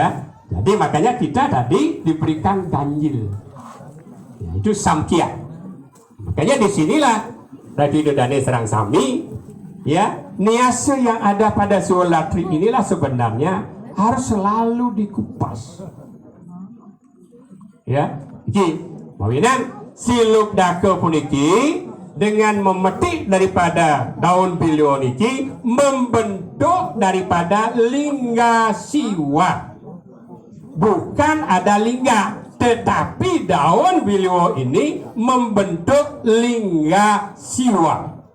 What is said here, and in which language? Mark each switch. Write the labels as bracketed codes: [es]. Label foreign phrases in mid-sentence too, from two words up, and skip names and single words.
[id] Jadi makanya kita tadi diberikan ganjil. Ya, itu samkia. Makanya disinilah Ratu Idodane Serang Sami, ya, niase yang ada pada Suolatri inilah sebenarnya harus selalu dikupas. Ya, [ban] iki mawinan si Lubdake puniki [id] dengan memetik daripada daun bilu niki membentuk daripada lingga siwa. Bukan ada lingga, tetapi daun bilu ini membentuk lingga siwa.